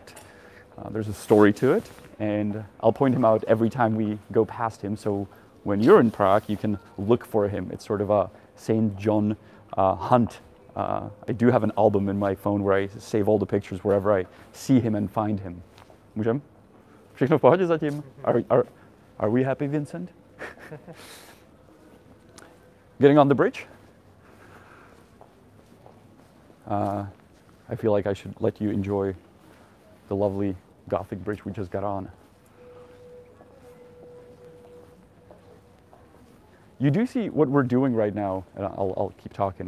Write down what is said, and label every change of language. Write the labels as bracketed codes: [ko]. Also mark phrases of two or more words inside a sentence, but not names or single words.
[en] There's a story to it, and I'll point him out every time we go past him, so when you're in Prague, you can look for him. It's sort of a Saint John hunt. I do have an album in my phone where I save all the pictures wherever I see him and find him. [cs] Můžem? Všechno v pohodě zatím? [en] Are we happy, Vincent? Getting on the bridge? I feel like I should let you enjoy the lovely Gothic bridge we just got on. You do see what we're doing right now, and I'll keep talking.